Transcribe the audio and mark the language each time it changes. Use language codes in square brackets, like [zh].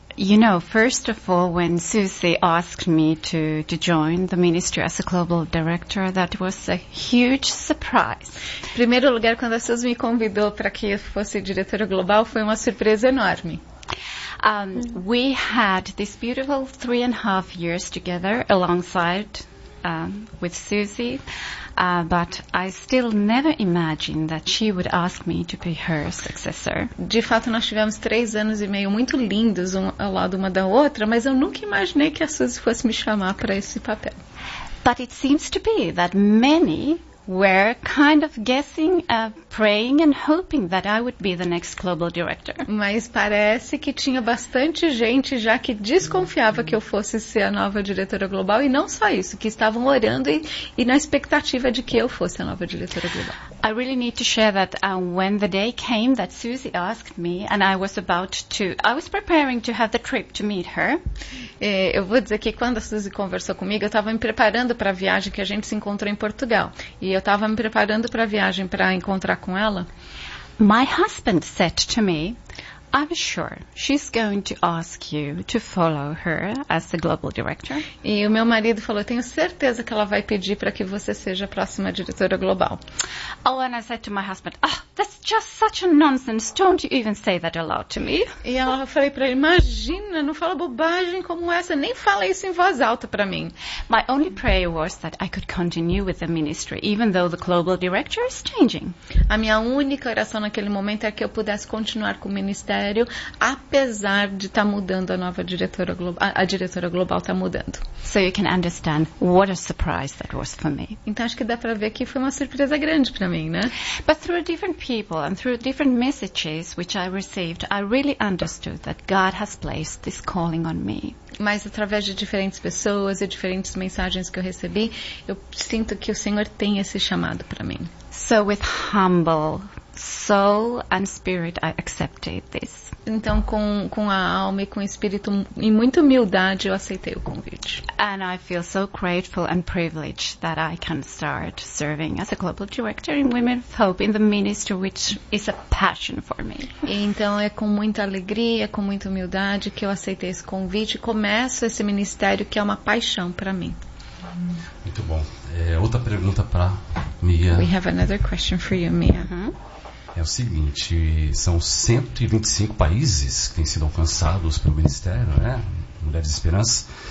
[en] You know, first of all, when Susie asked me to join the ministry as a global director, that was a huge surprise. [pt] Em primeiro lugar, quando a Susie me convidou para que eu fosse diretora global, foi uma surpresa enorme. [en] We had this beautiful 3.5 years together alongside with Susie, but I still never imagined that she would ask me to be her successor. [pt] De fato, nós tivemos 3 anos e meio muito lindos ao lado uma da outra, mas eu nunca imaginei que a Susie fosse me chamar para esse papel. [en] But it seems to be that many were kind of guessing, praying and hoping that I would be the next global director. [pt] Mas parece que tinha bastante gente já que desconfiava que eu fosse ser a nova diretora global, e não só isso, que estavam orando e na expectativa de que eu fosse a nova diretora global. [en] I really need to share that when the day came that Susie asked me, and I was preparing to have the trip to meet her. [pt] Eu vou dizer que quando a Susie conversou comigo, eu estava me preparando para a viagem que a gente se encontrou em Portugal. E eu estava me preparando para a viagem para encontrar com ela. [en] My husband said to me, I'm sure she's going to ask you to follow her as the global director. [pt] E o meu marido falou, tenho certeza que ela vai pedir para que você seja a próxima diretora global. [en] Oh, and I said to my husband, oh, that's just such a nonsense. Don't you even say that aloud to me. [pt] E eu falei para ele, imagina, não fala bobagem como essa, nem fala isso em voz alta para mim. [en] My only prayer was that I could continue with the ministry, even though the global director is changing. [pt] A minha única oração naquele momento é que eu pudesse continuar com o ministério, apesar de estar mudando a nova diretora global, a diretora global está mudando. [en] So you can understand what a surprise that was for me. [pt] Então acho que dá para ver que foi uma surpresa grande para mim, né? [en] But through different people and through different messages which I received, I really understood that God has placed this calling on me. [pt] Mas através de diferentes pessoas e diferentes mensagens que eu recebi, eu sinto que o Senhor tem esse chamado para mim. [en] So with humble soul and spirit, I accepted this. [pt] Então, com a alma e com o espírito, em muita humildade, eu aceitei o convite. [en] And I feel so grateful and privileged that I can start serving as a global director in Women of Hope, in the ministry which is a passion for me. [pt] E então, é com muita alegria, com muita humildade, que eu aceitei esse convite e começo esse ministério que é uma paixão para mim. Muito bom. Outra pergunta para Mia. [en] We have another question for you, Mia. [pt] É o seguinte, são 125 países que têm sido alcançados pelo Ministério, né? Mulheres de Esperança.